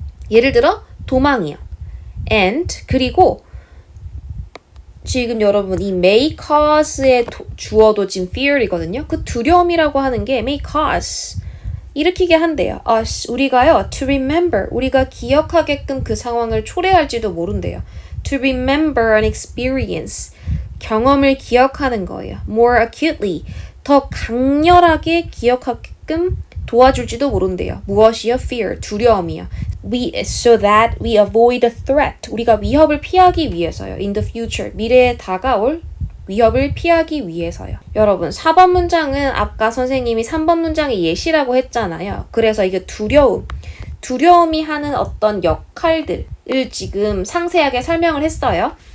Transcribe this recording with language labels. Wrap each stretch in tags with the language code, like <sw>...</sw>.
<ko>예를 들어 도망이요. and 그리고 지금 여러분 이 may cause의 주어도 지금 fear이거든요. 그 두려움이라고 하는 게 may cause, 일으키게 한대요. us, 우리가요.</ko> <en>to remember,</en> <ko>우리가 기억하게끔 그 상황을 초래할지도 모른대요.</ko> <en>to remember an experience,</en> <ko>경험을 기억하는 거예요.</ko> <en>more acutely,</en> <ko>더 강렬하게 기억하게끔 도와줄지도 모른대요. 무엇이요? fear, 두려움이요.</ko> <en>so that we avoid a threat,</en> <ko>우리가 위협을 피하기 위해서요.</ko> <en>in the future,</en> <ko>미래에 다가올 위협을 피하기 위해서요. 여러분 4번 문장은 아까 선생님이 3번 문장의 예시라고 했잖아요. 그래서 이게 두려움이 하는 어떤 역할들을 지금 상세하게 설명을 했어요.</ko>